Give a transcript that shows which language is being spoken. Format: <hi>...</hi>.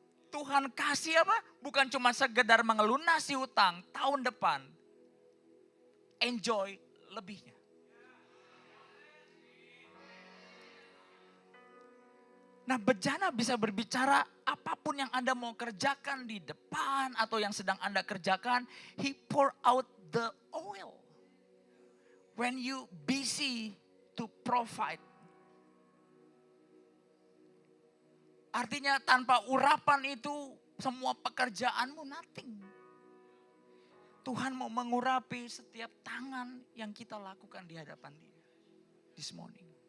<id>Tuhan kasih apa? Bukan cuma sekedar mengelunasi hutang tahun depan.</id> <en>Enjoy</en> <id>lebihnya. Nah, bejana bisa berbicara apapun yang Anda mau kerjakan di depan atau yang sedang Anda kerjakan.</id> <en>He pour out the oil. When you busy to provide.</en> <id>Artinya tanpa urapan itu semua pekerjaanmu</id> <en>nothing.</en> <id>Tuhan mau mengurapi setiap tangan yang kita lakukan di hadapan Dia.</id> <en>This morning.</en>